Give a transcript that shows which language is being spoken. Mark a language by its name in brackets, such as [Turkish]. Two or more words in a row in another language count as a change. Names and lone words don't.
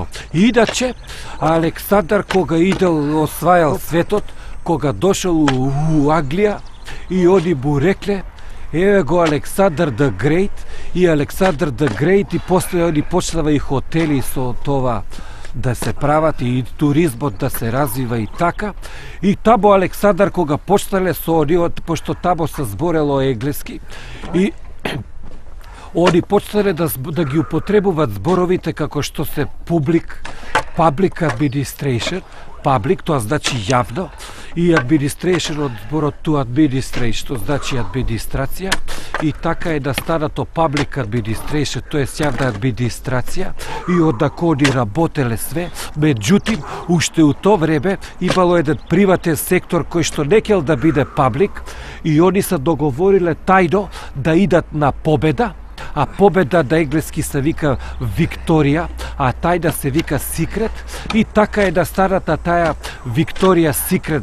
[Macedonian] Иначе, Александар кога идел освајал светот, кога дошол у Англија, и они му рекле, еве го Александар the Great, и Александар the Great, и после они почнава и хотели со това да се прават и туризмот да се развива и така. И тамо Александар кога почнале со ониот, пошто тамо се зборело енглески, и они почнале да ги употребуваат зборовите како што се [English] public administration, [Macedonian] public, тоа значи јавно, и administration од зборот [English] to administrate, [Macedonian] што значи администрација, и така е настанато public administration, тоа е јавна администрација, и одако они работеле све, меѓутоа, уште у то време имало еден приватен сектор кој што не кел да биде public, и они се договориле тајно да идат на победа, а победа на енглески се вика Викторија, а тајда се вика Секрет, и така е настаната таја Викторија Секрет.